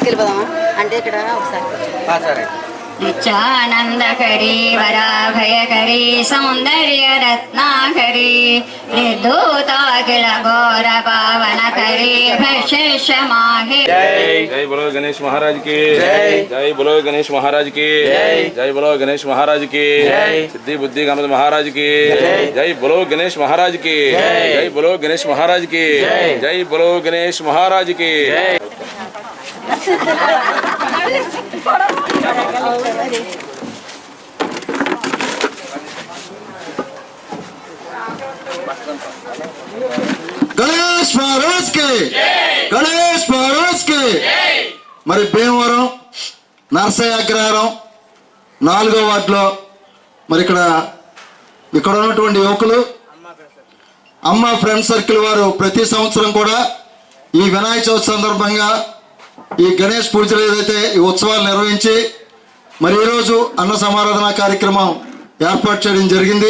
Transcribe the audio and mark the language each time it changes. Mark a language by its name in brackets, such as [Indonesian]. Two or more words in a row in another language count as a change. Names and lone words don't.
[Telugu] అంటే ఇక్కడ ఒకసారి [Sanskrit] नित्यानन्दकरी वराभयकरी सौन्दर्यरत्नाकरी निर्धूताखिल घोर पावनकरी भशेषमाहि। [Hindi] जय बोलो गणेश महाराज की जय बोलो गणेश महाराज की जय बोलो गणेश महाराज की सिद्धि बुद्धि गणपति महाराज की जय बोलो गणेश महाराज की जय बोलो गणेश महाराज की जय बोलो गणेश महाराज की। गणेश महाराज के गणेश महाराज के [Telugu] మరి భీమవరం నర్సయ్య అగ్రహారం 4వ వార్డులో మరి ఇక్కడ ఉన్నటువంటి యువకులు అమ్మ [English] friend circle [Telugu] వారు ప్రతి సంవత్సరం కూడా ఈ వినాయక చవితి సందర్భంగా ఈ గణేష్ పూజలు ఏదైతే ఈ ఉత్సవాలు నిర్వహించి మరి ఈరోజు అన్న సమారాధన కార్యక్రమం ఏర్పాటు చేయడం జరిగింది.